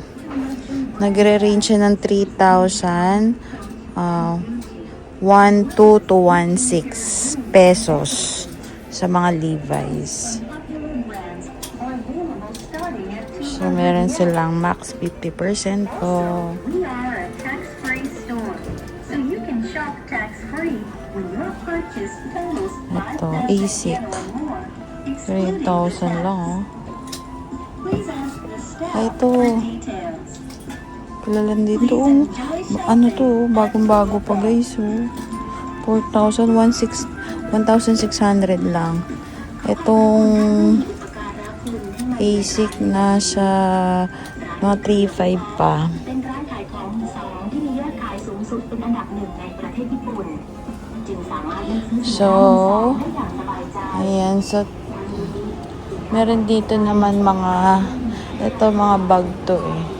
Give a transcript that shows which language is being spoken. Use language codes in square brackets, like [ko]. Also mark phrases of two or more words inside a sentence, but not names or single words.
[tl] Nagre-range siya ng 3,000. 1,200 to 1,600 pesos sa mga Levi's. So, meron silang max 50% po. [en] We are a tax-free store, so you can shop tax-free when your purchase totals [tl] Ito, [en] 5,000 [tl] ASIC. [en] or more, [tl] 3,000 lang, oh. [en] Please ask the staff [tl] Ay, ito. [en] for details. [tl] Kilalan dito, oh. Ano to, oh. Bagong-bago pa, guys, oh. 1,600 lang. Itong ASIC nasa mga 3,500 pa. [th] เป็นร้านขายของมือสองที่มียอดขายสูงสุดเป็นอันดับหนึ่งในประเทศญี่ปุ่นจึงสามารถเลือกซื้อสินค้า [tl] So, [th] มือสองได้อย่างสบายใจ [tl] ayan. So, meron dito naman mga, ito mga bag to, eh.